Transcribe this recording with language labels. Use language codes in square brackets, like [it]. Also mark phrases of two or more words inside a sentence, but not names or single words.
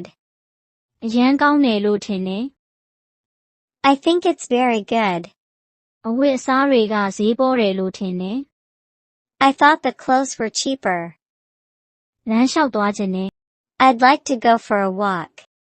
[my] အရန်ကောင်းတယ်လို့ထင်တယ် [en] I think it's very good. [my] အဝတ်အစားတွေကဈေးပေါတယ်လို့ထင်တယ် [en] I thought the clothes were cheaper. [my] လမ်းလျှောက်သွားခြင်းနဲ့ [en] I'd like to go for a walk.